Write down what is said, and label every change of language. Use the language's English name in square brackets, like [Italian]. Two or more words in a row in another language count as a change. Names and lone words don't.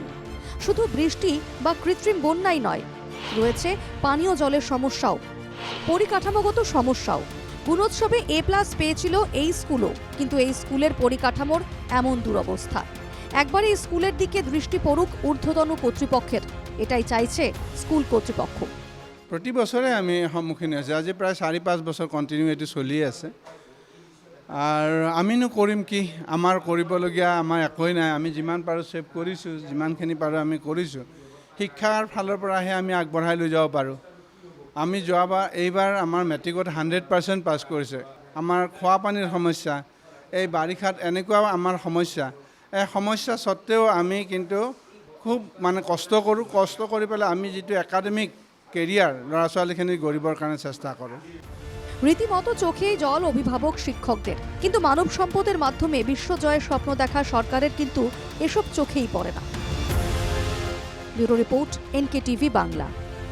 [Bangla] শুধু বৃষ্টি বা কৃত্রিম বন্যাই নয়, রয়েছে পানীয় জলের সমস্যাও, পরিকাঠামোগত সমস্যাও। গুণোৎসবে A+ পেয়েছিল এই স্কুলও, কিন্তু এই স্কুলের পরিকাঠামোর এমন দুরবস্থা। একবার এই স্কুলের দিকে দৃষ্টি পড়ুক ঊর্ধ্বতন কর্তৃপক্ষের, এটাই চাইছে স্কুল কর্তৃপক্ষ। [Assamese] প্রতি বছৰে আমি সন্মুখীন হৈছে। আজি প্ৰায় 4-5 বছৰ কণ্টিনিউ এইটো চলি আছে। আৰু আমিনো কৰিম কি? আমাৰ কৰিবলগীয়া আমাৰ একোৱেই নাই। আমি যিমান পাৰোঁ ছেভ কৰিছোঁ, যিমানখিনি পাৰোঁ আমি কৰিছোঁ। শিক্ষাৰ ফালৰ পৰাহে আমি আগবঢ়াই লৈ যাব পাৰোঁ। আমি এইবাৰ আমাৰ মেট্ৰিকত 100% পাছ কৰিছে। আমাৰ খোৱা পানীৰ সমস্যা, এই বাৰিষাত এনেকুৱা আমাৰ সমস্যা, এই সমস্যা সত্ত্বেও আমি কিন্তু খুব কষ্ট কৰোঁ। কষ্ট কৰি পেলাই আমি যিটো [English] academic career [Assamese] ল'ৰা ছোৱালীখিনি গঢ়িবৰ কাৰণে চেষ্টা কৰোঁ। [Bangla] রীতিমতো চোখেই জল অভিভাবক শিক্ষকদের। কিন্তু মানব সম্পদের মাধ্যমে বিশ্বজয়ের স্বপ্ন দেখা সরকারের কিন্তু এসব চোখেই পড়ে না। [English] bureau report, [Bangla] NKTV বাংলা।